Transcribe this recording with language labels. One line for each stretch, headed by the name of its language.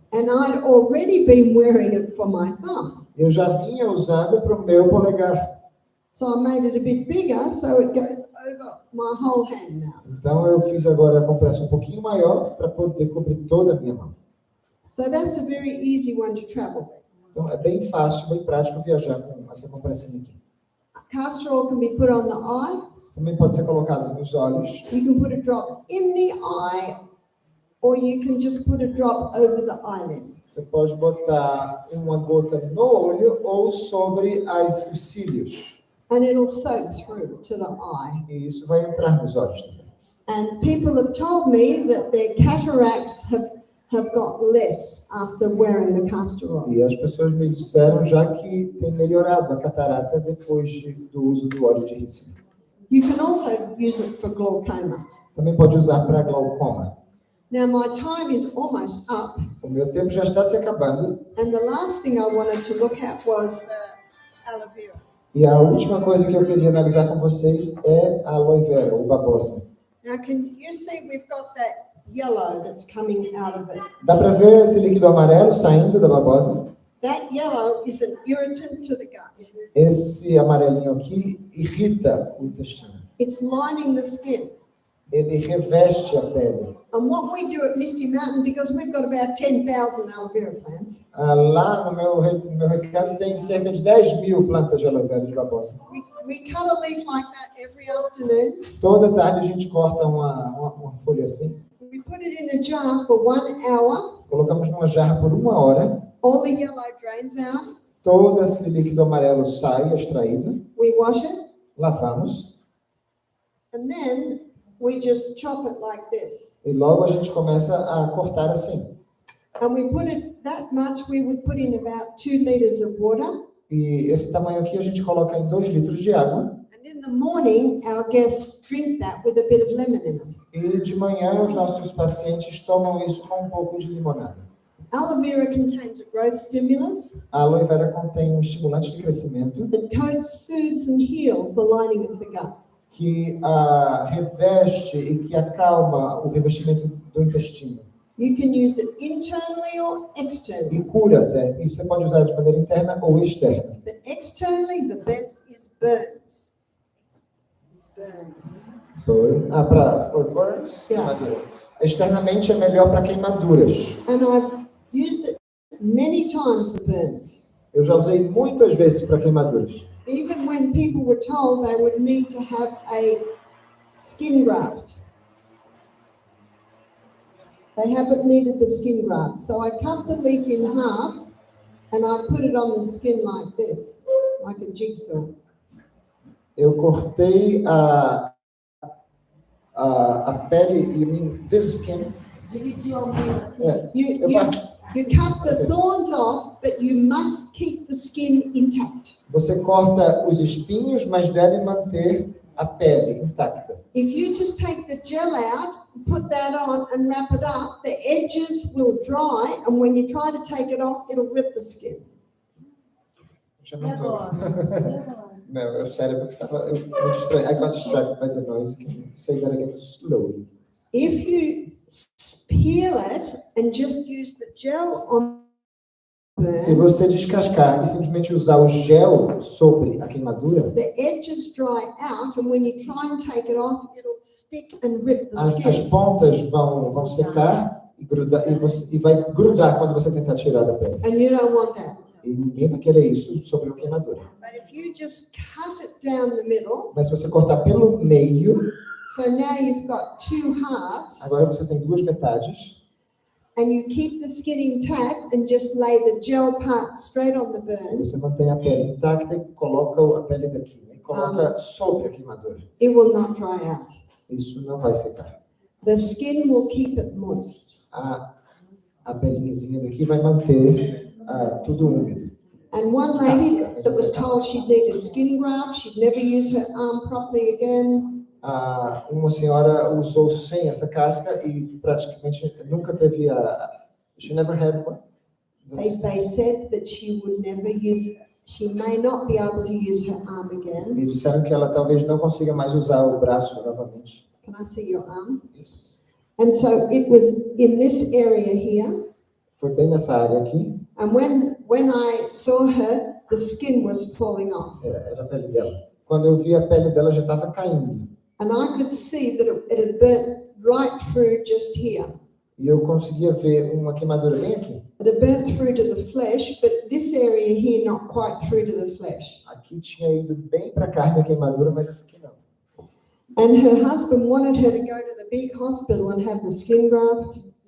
English: And I'd already been wearing it for my thumb.
Portuguese: Eu já vinha usando para o meu polegar.
English: So I made it a bit bigger so it goes over my whole hand now.
Portuguese: Então eu fiz agora a compressa um pouquinho maior para poder cobrir toda a minha mão.
English: So that's a very easy one to travel with.
Portuguese: Então é bem fácil, bem prático viajar com essa compressinha aqui.
English: Castor oil can be put on the eye.
Portuguese: Também pode ser colocado nos olhos.
English: You can put a drop in the eye, or you can just put a drop over the eyelid.
Portuguese: Você pode botar uma gota no olho ou sobre os cílios.
English: And it'll soak through to the eye.
Portuguese: E isso vai entrar nos olhos também.
English: And people have told me that their cataracts have got less after wearing the castor oil.
Portuguese: E as pessoas me disseram já que tem melhorado a catarata depois do uso do óleo de rícino.
English: You can also use it for glaucoma.
Portuguese: Também pode usar para glaucoma.
English: Now my time is almost up,
Portuguese: O meu tempo já está se acabando.
English: and the last thing I wanted to look at was the aloe vera.
Portuguese: E a última coisa que eu queria analisar com vocês é a aloe vera, ou babosa.
English: Now can you see we've got that yellow that's coming out of it?
Portuguese: Dá para ver esse líquido amarelo saindo da babosa?
English: That yellow is an irritant to the gut.
Portuguese: Esse amarelinho aqui irrita o intestino.
English: It's lining the skin.
Portuguese: ele reveste a pele.
English: And what we do at Misty Mountain, because we've got about 10,000 aloe vera plants,
Portuguese: Lá no meu recanto tem cerca de 10.000 plantas de aloe vera de babosa.
English: we cut a leaf like that every afternoon.
Portuguese: Toda tarde a gente corta uma folha assim,
English: We put it in a jar for 1 hour.
Portuguese: colocamos numa jarra por 1 hora,
English: All the yellow drains out.
Portuguese: todo esse líquido amarelo sai, extraído,
English: We wash it.
Portuguese: lavamos,
English: And then we just chop it like this.
Portuguese: e logo a gente começa a cortar assim.
English: And we put it that much, we would put in about 2 liters of water.
Portuguese: E esse tamanho aqui a gente coloca em 2 litros de água.
English: And in the morning, our guests drink that with a bit of lemon in it.
Portuguese: E de manhã os nossos pacientes tomam isso com um pouco de limonada.
English: Aloe vera contains a growth stimulant
Portuguese: A aloe vera contém um estimulante de crescimento
English: that coats, soothes and heals the lining of the gut.
Portuguese: que reveste e que acalma o revestimento do intestino.
English: You can use it internally or externally.
Portuguese: E cura até. E você pode usar de maneira interna ou externa.
English: But externally, the best is burns.
Portuguese: Para burns? Queimadura. Externamente é melhor para queimaduras.
English: And I've used it many times for burns.
Portuguese: Eu já usei muitas vezes para queimaduras.
English: Even when people were told they would need to have a skin graft. They haven't needed the skin graft. So I cut the leaf in half and I put it on the skin like this, like a jigsaw.
Portuguese: Eu cortei a pele,
English: you mean this skin? Yeah. You cut the thorns off, but you must keep the skin intact.
Portuguese: Você corta os espinhos, mas deve manter a pele intacta.
English: If you just take the gel out, put that on and wrap it up, the edges will dry, and when you try to take it off, it'll rip the skin.
Portuguese: Já não tô. Meu cérebro estava me distraído.
English: I got distracted by the noise. Can you say that again slowly? If you peel it and just use the gel on the
Portuguese: Se
English: burn,
Portuguese: você descascar e simplesmente usar o gel sobre a queimadura,
English: the edges dry out, and when you try and take it off, it'll stick and rip the
Portuguese: as
English: skin.
Portuguese: pontas vão secar e grudar, e vai grudar quando você tentar tirar da pele.
English: And you don't want that.
Portuguese: E ninguém vai querer isso sobre a queimadura.
English: But if you just cut it down the middle,
Portuguese: Mas se você cortar pelo meio,
English: so now you've got 2 halves,
Portuguese: agora você tem 2 metades,
English: and you keep the skin intact and just lay the gel part straight on the burn,
Portuguese: você mantém a pele intacta e coloca a pele daqui, né? E coloca sobre a queimadura.
English: it will not dry out.
Portuguese: Isso não vai secar.
English: The skin will keep it moist.
Portuguese: A pelinhazinha daqui vai manter tudo úmido.
English: And one lady that was told she'd need a skin graft, she'd never use her arm properly again.
Portuguese: Uma senhora usou sem essa casca e praticamente nunca teve
English: she never had one. They said that she would never use, she may not be able to use her arm again.
Portuguese: E disseram que ela talvez não consiga mais usar o braço novamente.
English: Can I see your arm?
Portuguese: Isso.
English: And so it was in this area here.
Portuguese: Foi bem nessa área aqui.
English: And when I saw her, the skin was falling off.
Portuguese: Era a pele dela. Quando eu vi, a pele dela já estava caindo.
English: And I could see that it had burnt right through just here.
Portuguese: E eu conseguia ver uma queimadura bem aqui.
English: It had burnt through to the flesh, but this area here not quite through to the flesh.
Portuguese: Aqui tinha ido bem para a carne a queimadura, mas essa aqui não.
English: And her husband wanted her to go to the big hospital and have the skin graft.